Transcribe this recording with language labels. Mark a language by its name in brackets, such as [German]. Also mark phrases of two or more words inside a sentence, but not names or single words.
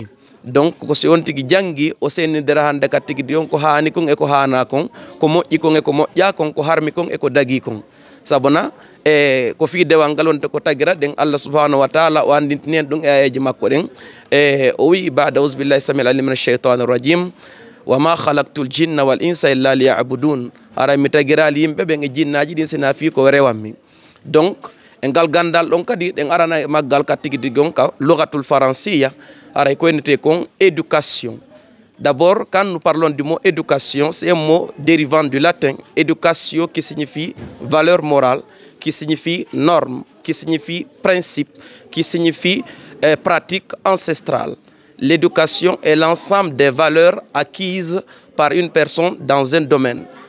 [Fula] Donc ko si on tigi jangi o senidira hande ka tigi yon ko hani kon e ko hana kon ko moƴƴi kon e ko moƴƴa kon ko harmi kon e ko dagi kon sabuna e ko fi dewal ngal wonte ko tagira ɗen [Arabic] الله سبحانه وتعالى [Fula] o andintini en ɗum e ayeji makko ɗen e o wi ba'da [Arabic] أعوذ بالله السميع العليم من الشيطان الرجيم وما خلقت الجن والإنس إلا ليعبدون. [Fula] Haray mi tagirali yimɓe ɓen e jinnaji ɗin sina fi ko rewanmi. Donc e ngal gandal ɗon kadi ɗen arana e maggal ka tigi tigi on ka [Arabic] اللغة الفرنسية [Fula] haray ko wonete kon éducation. [French] D'abord, quand nous parlons du mot éducation, c'est un mot dérivant du latin éducation qui signifie valeur morale, qui signifie norme, qui signifie principe, qui signifie pratique ancestrale. L'éducation est l'ensemble des valeurs acquises par une personne dans un domaine.